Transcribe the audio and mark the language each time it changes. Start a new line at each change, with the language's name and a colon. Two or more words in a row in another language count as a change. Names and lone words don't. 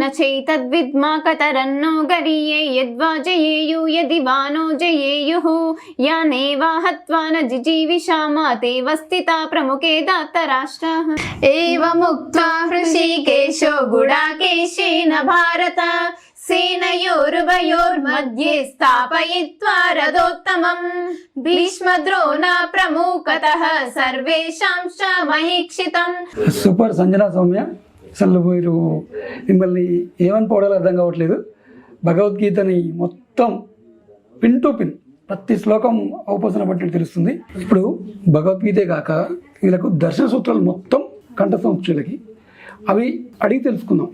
Sanskrit: నచైతద్విద్మా కతరన్నో గరీయే యద్వా జయేయు యది వానో జయేయుః యానేవా హత్వా న జిజీవిషామ తే వస్తి ప్రముఖే దాతరాష్ట్రాః. ఏవముక్త్వా హృషీకేశో గుడాకేశేన భారత सेनयोरुभयोर्मध्ये स्थापयित्वा रथोत्तमम् भीष्मद्रोण प्रमुखतः सर्वेषां च महीक्षितम्.
Telugu: సూపర్ సంజన సౌమ్య, అసలు మీరు మిమ్మల్ని ఏమని పోవడాలో అర్థం కావట్లేదు. భగవద్గీతని మొత్తం
English: pin to pin
Telugu: ప్రతి శ్లోకం అవపోసన పట్టినట్టు తెలుస్తుంది. ఇప్పుడు భగవద్గీతే కాక వీళ్ళకు దర్శన సూత్రాలు మొత్తం కంఠస్థం వీళ్ళకి, అవి అడిగి తెలుసుకుందాం.